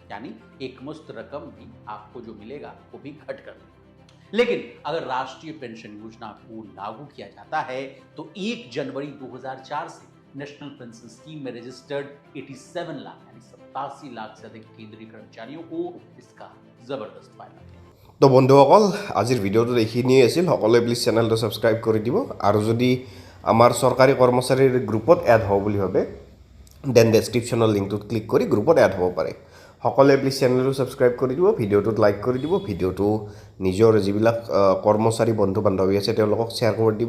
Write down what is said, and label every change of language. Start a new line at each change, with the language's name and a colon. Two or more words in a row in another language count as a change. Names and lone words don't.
Hindi: यानी एक मुश्त रकम भी आपको जो मिलेगा वो भी घट कर। लेकिन अगर राष्ट्रीय पेंशन योजना को लागू किया जाता है तो 1 जनवरी 2004 से नेशनल पेंशन स्कीम में रजिस्टर्ड 87 लाख यानी 87 लाख से अधिक केंद्रीय कर्मचारियों को इसका जबरदस्त फायदा मिलेगा।
Assamese: তো বন্ধুসকল, আজিৰ ভিডিঅ'টোত এইখিনিয়ে আছিল। সকলোৱে
English: please channel subscribe
Assamese: কৰি দিব আৰু যদি আমাৰ চৰকাৰী কৰ্মচাৰীৰ গ্ৰুপত এড হ'ব বুলি ভাবে
English: then description link
Assamese: ক্লিক কৰি গ্ৰুপত এড হ'ব পাৰে। সকলোৱে
English: please channel subscribe
Assamese: কৰি দিব, ভিডিঅ'টোত লাইক কৰি দিব, ভিডিঅ'টো নিজৰ যিবিলাক কৰ্মচাৰী বন্ধু বান্ধৱী আছে তেওঁলোকক শ্বেয়াৰ কৰি দিব।